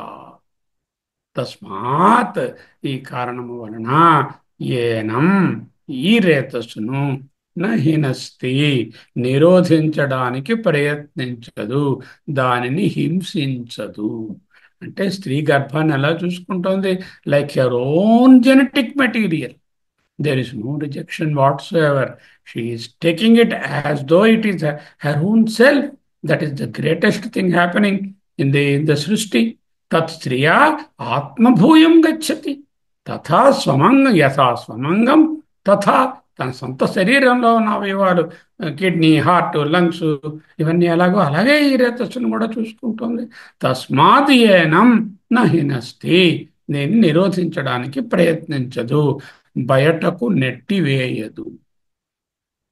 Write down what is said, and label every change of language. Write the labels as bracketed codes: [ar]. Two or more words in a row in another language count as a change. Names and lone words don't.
[te] తస్మాత్, ఈ కారణము వలన, ఏనం, ఈ రేతస్సును నహినస్తి, నిరోధించడానికి ప్రయత్నించదు, దానిని హింసించదు. అంటే స్త్రీ గర్భాన్ని ఎలా చూసుకుంటోంది? [en] like your own genetic material. There is no rejection whatsoever. She is taking it as though it is her own self. That is the greatest thing happening in the Srishti. [sa] तत् स्त्रिया आत्मभूयं गच्छति. తథా స్వమంగం, యథా స్వమంగం తథా, [te] తన సొంత శరీరంలో ఉన్న అవయవాలు, కిడ్నీ, హార్ట్, లంగ్స్, ఇవన్నీ ఎలాగో అలాగే ఈ రేతస్సును కూడా చూసుకుంటుంది. [sa] తస్మాత్ ఏనం నహినస్తి, [te] దీన్ని నిరోధించడానికి ప్రయత్నించదు, బయటకు నెట్టివేయదు.